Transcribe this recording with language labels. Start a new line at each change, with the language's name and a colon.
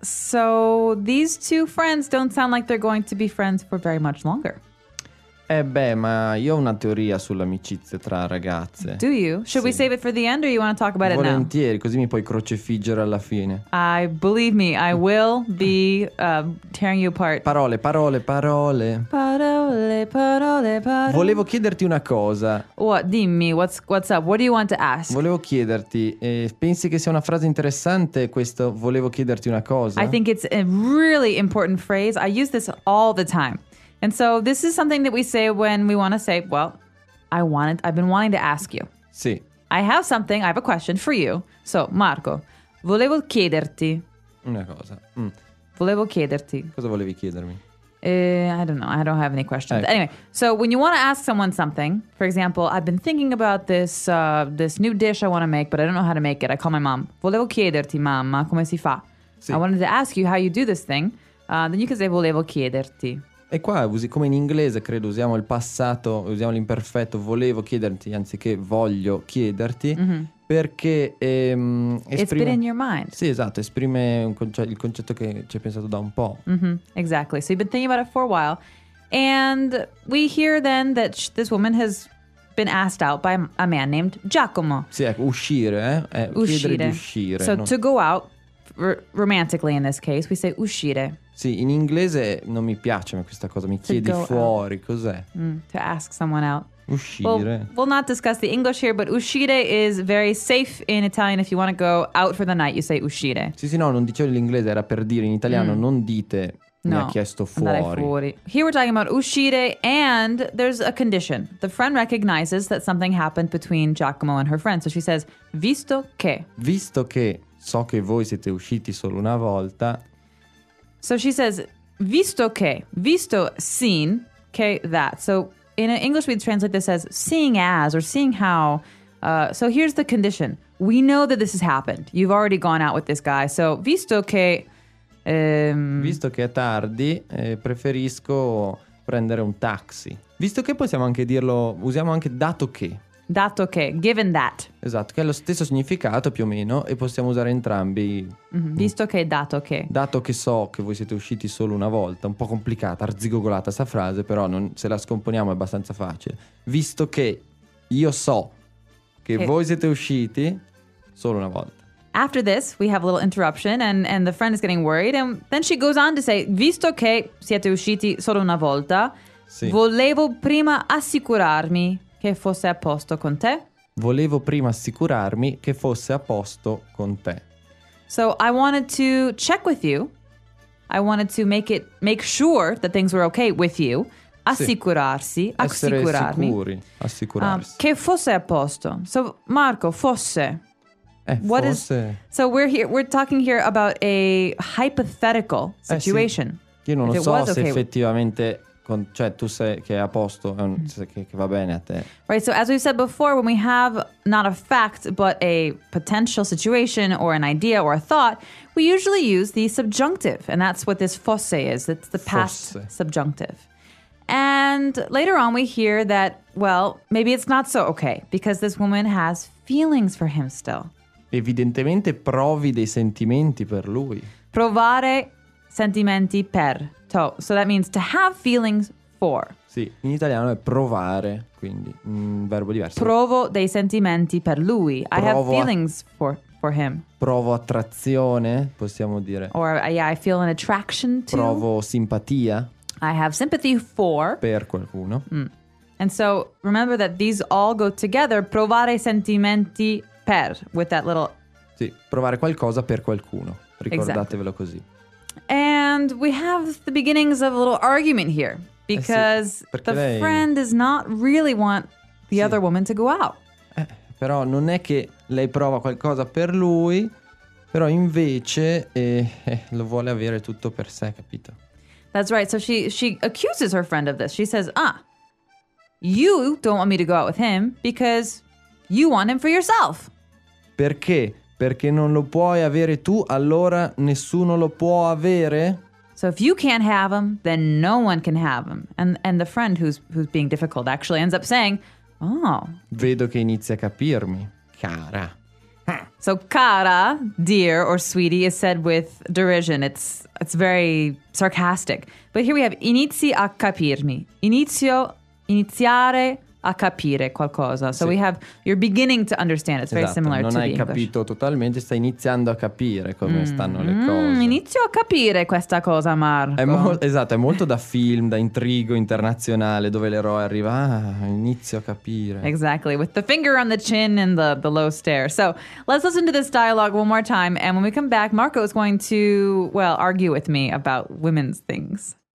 English: So these two friends don't sound like they're going to be friends for very much longer.
Italian: Eh beh, ma io ho una teoria sull'amicizia tra ragazze.
English: Do you? Should we save it for the end or you want to talk about
Italian: Volentieri,
English: it now?
Italian: Volentieri, così mi puoi crocefiggere alla fine.
English: I believe me, I will be tearing you apart.
Italian: Parole, parole, parole. Parole, parole, parole. Volevo chiederti una cosa.
English: What? Dimmi, what's up? What do you want to ask?
Italian: Volevo chiederti, pensi che sia una frase interessante questo volevo chiederti una cosa?
English: I think it's a really important phrase. I use this all the time. And so this is something that we say when we want to say, well, I've been wanting to ask you.
Italian: Sì.
English: I have something, I have a question for you.
Italian: So, Marco, volevo chiederti. Una cosa. Volevo chiederti. Cosa volevi chiedermi?
English: I don't know, I don't have any questions. Ecco. Anyway, so when you want to ask someone something, for example, I've been thinking about this this new dish I want to make, but I don't know how to make it. I call my mom.
Italian: Volevo chiederti, mamma, come si fa? Sì.
English: I wanted to ask you how you do this thing. Then you can say,
Italian: volevo chiederti. E qua, come in inglese, credo, usiamo il passato, usiamo l'imperfetto, volevo chiederti, anziché voglio chiederti, perché
English: esprime... It's been in your mind.
Italian: Sì, esatto, esprime il concetto che ci hai pensato da un po'. Mm-hmm.
English: Exactly, so you've been thinking about it for a while, and we hear then that this woman has been asked out by a man named Giacomo.
Italian: Sì, ecco, uscire, uscire. Chiedere di uscire. So, non...
English: to go out, romantically in this case, we say uscire.
Italian: Sì, in inglese non mi piace questa cosa, mi chiedi fuori,
English: out.
Italian: Cos'è?
English: To ask someone out.
Italian: Uscire.
English: Well, we'll not discuss the English here, but uscire is very safe in Italian. If you want to go out for the night, you say uscire.
Italian: Sì, sì, no, non dicevo l'inglese, era per dire in italiano, non dite, no, mi ha chiesto fuori. Fuori.
English: Here we're talking about uscire and there's a condition. The friend recognizes that something happened between Giacomo and her friend. So she says, visto che.
Italian: Visto che so che voi siete usciti solo una volta...
English: So she says, visto che, visto seen, che that. So in English we'd translate this as seeing as or seeing how. So here's the condition. We know that this has happened. You've already gone out with this guy. So
Italian: visto che è tardi, preferisco prendere un taxi. Visto che possiamo anche dirlo, usiamo anche dato che. Dato che,
English: given that.
Italian: Esatto, che ha lo stesso significato più o meno e possiamo usare entrambi. Mm-hmm. Visto che, dato che. Dato che so che voi siete usciti solo una volta, un po' complicata, arzigogolata sta frase, però non, se la scomponiamo è abbastanza facile. Visto che io so che voi siete usciti solo una volta.
English: After this, we have a little interruption and the friend is getting worried and then she goes on to say,
Italian: visto che siete usciti solo una volta, sì, volevo prima assicurarmi che fosse a posto con te. Volevo prima assicurarmi che fosse a posto con te.
English: So I wanted to check with you. I wanted to make sure that things were okay with you.
Italian: assicurarsi, sì. Essere assicurarmi. Sicuri, assicurarsi. Che fosse a posto. So, Marco, fosse.
English: What fosse. Is, so we're here, we're talking here about a hypothetical situation.
Italian: Sì. Io non lo so se okay. effettivamente, con, cioè tu sei che è a posto, che va bene a te.
English: Right, so as we said before, when we have not a fact, but a potential situation or an idea or a thought, we usually use the subjunctive. And that's what this fosse is. It's the past fosse. Subjunctive. And later on we hear that, well, maybe it's not so okay, because this woman has feelings for him still.
Italian: Evidentemente provi dei sentimenti per lui. Provare sentimenti per.
English: So that means to have feelings for.
Italian: Sì, in italiano è provare, quindi un verbo diverso. Provo dei sentimenti per lui.
English: I have feelings for him.
Italian: Provo attrazione, possiamo dire.
English: Or yeah, I feel an attraction to.
Italian: Provo simpatia.
English: I have sympathy for.
Italian: Per qualcuno. Mm.
English: And so remember that these all go together.
Italian: Provare sentimenti per,
English: with that little...
Italian: Sì, provare qualcosa per qualcuno. Ricordatevelo exactly. così.
English: And we have the beginnings of a little argument here. Because sì, the
Italian: lei...
English: friend does not really want the sì. other woman to go out.
Italian: Però non è che lei prova qualcosa per lui, però invece lo vuole avere tutto per sé, capito?
English: That's right. So she accuses her friend of this. She says, ah, you don't want me to go out with him because... You want him for yourself.
Italian: Perché? Perché non lo puoi avere tu, allora nessuno lo può avere?
English: So if you can't have him, then no one can have him. And the friend who's being difficult actually ends up saying, oh.
Italian: Vedo che inizia a capirmi, cara.
English: So cara, dear, or sweetie is said with derision. It's very sarcastic. But here we have inizi a capirmi.
Italian: Inizio, iniziare a capire qualcosa.
English: So sì. we have you're beginning to understand. It's
Italian: esatto.
English: very similar
Italian: non
English: to the English.
Italian: Non hai capito totalmente, stai iniziando a capire come stanno le cose. Inizio a capire questa cosa, Marco. Esatto, è molto da film, da intrigo internazionale dove l'eroe arriva, inizio a capire.
English: Exactly, with the finger on the chin and the low stare. So, let's listen to this dialogue one more time, and when we come back, Marco is going to, well, argue with me about women's things.